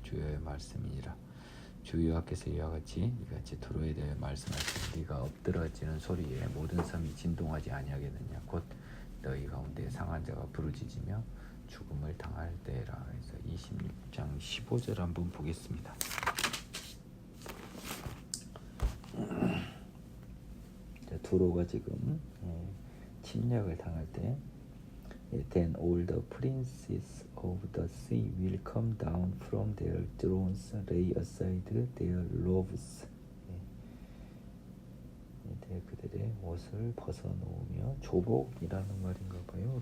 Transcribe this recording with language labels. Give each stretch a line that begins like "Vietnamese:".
Korean: 주여의 말씀이니라. 주 여호와께서 이와 같이 이같이 두로에 대해 말씀하시니 네가 엎드러지는 소리에 모든 섬이 진동하지 아니하겠느냐. 곧 너희 가운데 상한 자가 부르짖으며 죽음을 당할 때라. 그래서 26장 15절 한번 보겠습니다. 두로가 지금 침략을 당할 때
English: Then all the princes of the sea will come down from their thrones, lay aside their robes.
Korean: 그들의 옷을 벗어놓으며 조복이라는 말인가 봐요.